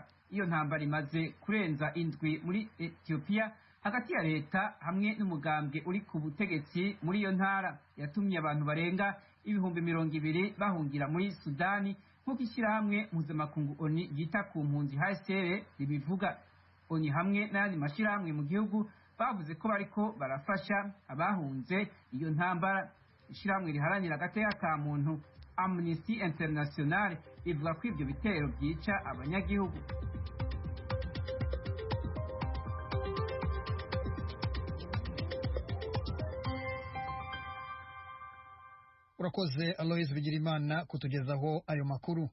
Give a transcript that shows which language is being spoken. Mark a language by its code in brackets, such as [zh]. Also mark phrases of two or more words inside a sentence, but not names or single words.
[rn] Iyo ntambara imaze kurenza indwi muri Ethiopia hagati ya leta hamwe n'umugambwe uri ku butegetsi muri iyo ntara, yatumye abantu barenga 200,000 bahungira muri Sudani, nk'uko ishyirahamwe mpuzamakungu ONU yita ku mpunzi HCR ribivuga. ONU hamwe n'ayandi mashirahamwe mu gihugu bavuze ko bariko barafasha abahunze iyo ntambara. Ishyirahamwe riharanira agateka ka muntu Amnesty International ivuga ko ibyo bitero byica abanyagihugu. Urakoze Alois Bigirimana kutugezaho ayo makuru.